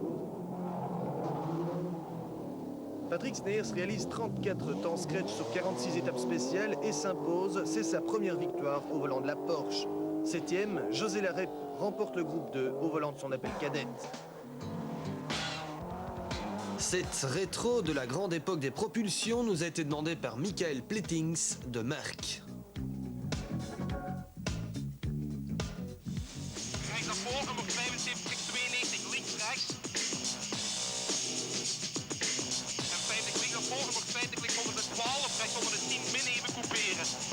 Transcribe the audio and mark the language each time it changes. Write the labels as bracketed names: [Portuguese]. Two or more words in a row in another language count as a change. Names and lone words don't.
[French] Patrick Sneyers réalise 34 temps scratch sur 46 étapes spéciales et s'impose. C'est sa première victoire au volant de la Porsche. 7e, José Larrey remporte le groupe 2 au volant de son Opel Kadett. Cette rétro de la grande époque des propulsions nous a été demandée par Michael Plettings de Merck. [Dutch] Krijg naar voren, nog 75, 92, links, rechts. En 50 links naar voren, nog 20 links onder de 12, rechts onder de 10 min even couperen.